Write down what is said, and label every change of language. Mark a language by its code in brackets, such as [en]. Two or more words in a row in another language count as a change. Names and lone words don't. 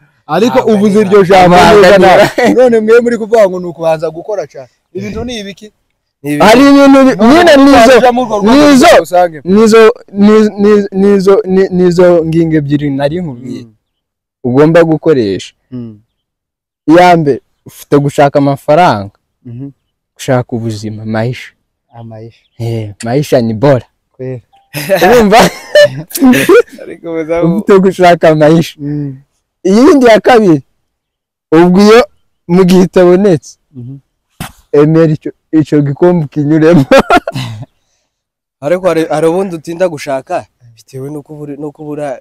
[rw] ariko uvuze iryo jambo none mwe muri kuvuga ngo nukubanza gukora cyane ibintu ni ibiki hari ibintu nyine nizo ngingo ebyiri nari nkubwiye ugomba gukoresha. Iya mbere ufite gushaka amafaranga, gushaka ubuzima, maisha. [sw] Maisha ni bora. [rw] Urumva? Ufite gushaka maisha. Iyindi ya kabiri ubwo iyo mu gihe itabonetse emera icyo gikombe kinyuremo. Ariko hari ubundi utinda gushaka bitewe no kubura